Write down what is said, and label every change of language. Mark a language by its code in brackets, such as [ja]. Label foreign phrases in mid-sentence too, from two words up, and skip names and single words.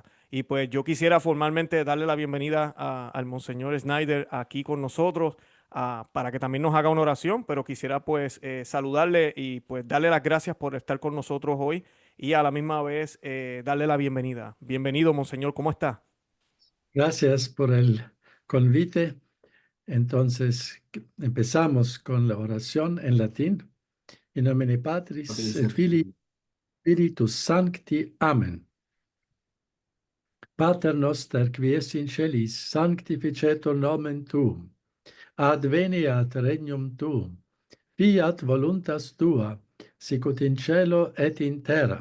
[es] Y pues yo quisiera formalmente darle la bienvenida al Monseñor Snyder aquí con nosotros, para que también nos haga una oración, pero quisiera pues saludarle y pues darle las gracias por estar con nosotros hoy y a la misma vez darle la bienvenida. Bienvenido, Monseñor, ¿cómo está? Gracias por el convite. Entonces, empezamos con la oración en latín. [la] In nomine Patris et Filii Spiritus Sancti. Amen. Pater noster, qui es in celis, sanctificetur nomen tuum. Adveniat regnum tuum. Fiat voluntas tua, sicut in cielo et in terra.